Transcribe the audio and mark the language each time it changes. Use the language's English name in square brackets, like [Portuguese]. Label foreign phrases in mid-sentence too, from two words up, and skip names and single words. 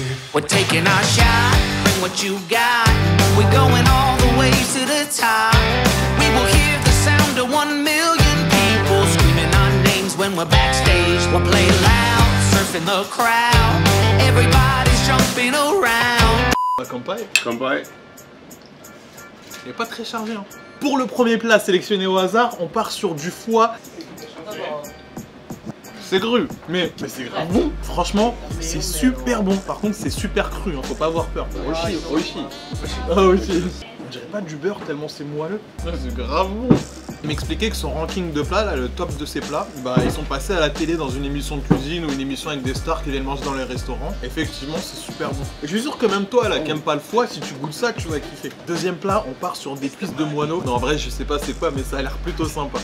[English] We're taking our shot, bring what you got. We're going all the way to the top. We will hear the sound of 1 million people screaming our names when we're backstage. We'll play loud, surfing the crowd. Everybody's jumping around. [Japanese] Kampai, Kampai. [French] il est pas très chargé. Hein. Pour le premier plat sélectionné au hasard, on part sur du foie. C'est cru, mais c'est grave bon. Franchement, c'est super bon. Par contre, c'est super cru, hein, faut pas avoir peur. [Japanese] Oishi, oishi. Ah, oishi. [French] On dirait pas du beurre tellement c'est moelleux. C'est grave bon. Il m'expliquait que son ranking de plats, là, le top de ses plats, bah ils sont passés à la télé dans une émission de cuisine ou une émission avec des stars qui viennent manger dans les restaurants. Effectivement, c'est super bon. Et je suis sûr que même toi, là, qui aime pas le foie, si tu goûtes ça, tu vas kiffer. Deuxième plat, on part sur des cuisses de moineau. Non, en vrai, je sais pas c'est quoi, mais ça a l'air plutôt sympa.